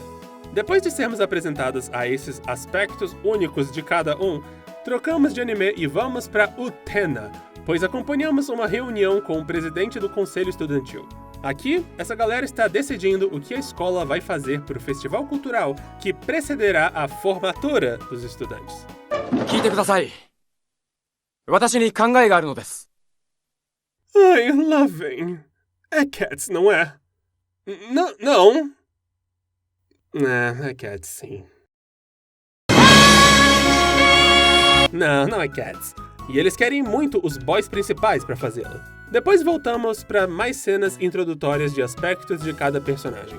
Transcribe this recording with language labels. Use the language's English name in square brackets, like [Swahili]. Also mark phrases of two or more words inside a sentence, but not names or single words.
[Portuguese] Depois de sermos apresentados a esses aspectos únicos de cada um, trocamos de anime e vamos pra Utena, pois acompanhamos uma reunião com o presidente do conselho estudantil. Aqui, essa galera está decidindo o que a escola vai fazer para o festival cultural que precederá a formatura dos estudantes. [Japanese] 聞いてください。私に考えがあるのです。 [Portuguese] Ai, lá vem. É Cats, não é? Não. É Cats, sim. Não é Cats. E eles querem muito os boys principais para fazê-lo. Depois voltamos para mais cenas introdutórias de aspectos de cada personagem.